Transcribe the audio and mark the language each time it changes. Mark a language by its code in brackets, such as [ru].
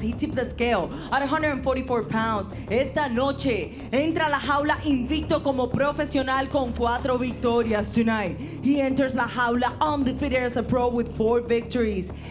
[en] He tipped the scale at 144 pounds. [es] Esta noche entra a la jaula invicto como profesional con 4 victorias. [en] Tonight, he enters [es] la jaula [en] undefeated as a pro with 4 victories.